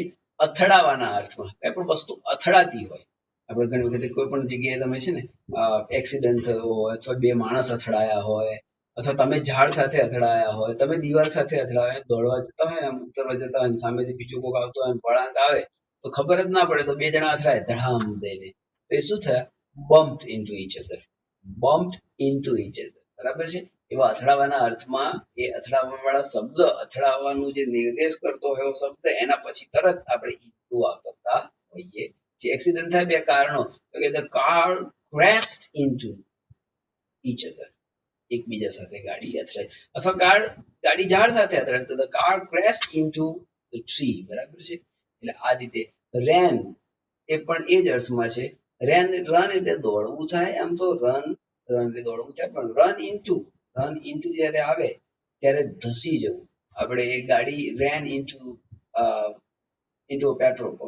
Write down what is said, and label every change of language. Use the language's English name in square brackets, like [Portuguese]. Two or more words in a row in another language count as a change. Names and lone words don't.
[Gujarati] અથડાવાના અર્થમાં, કઈ પણ વસ્તુ અથડાતી હોય, આપણે ઘણી વખતે કોઈ પણ જગ્યાએ તમે છે ને એક્સિડન્ટ થયો હોય, અથવા બે માણસ અથડાયા હોય, અથવા તમે ઝાડ સાથે અથડાયા હોય, તમે દિવાલ સાથે અથડાયા હોય, દોડવા જતા હોય ને ઉતરવા જતા હોય, સામેથી બીજો કોક આવતો હોય, વળાંક આવે તો ખબર જ ના પડે, તો બે જણા અથડાય ધડામ દઈને, તો એ શું થયા? [English] bumped into each other. bumped into each other. [Gujarati] બરાબર છે? એવા અથડાવાના અર્થમાં એ અથડાવા વાળા શબ્દ, અથડાવાનું જે નિર્દેશ કરતો હોય શબ્દ, એના પછી તરત આપણે ઇન્ટુ વાપરતા હોઈએ. જે એક્સિડન્ટ થાય, બે કારણો, તો કે [English] the car crashed into each other, [Gujarati] એકબીજા સાથે ગાડી અથડાય, અથવા ગાડી ઝાડ સાથે અથડાય તો [English] the car crashed into the tree. [Gujarati] બરાબર છે? એટલે આ રીતે ran એ પણ એ જ અર્થમાં છે. રન એટલે દોડવું થાય, આમ તો રન એટલે દોડવું થાય, પણ [English] run into [Gujarati] જ્યારે આવે ત્યારે ધસી જવું. આપણે એ ગાડી [English] ran into petrol pump.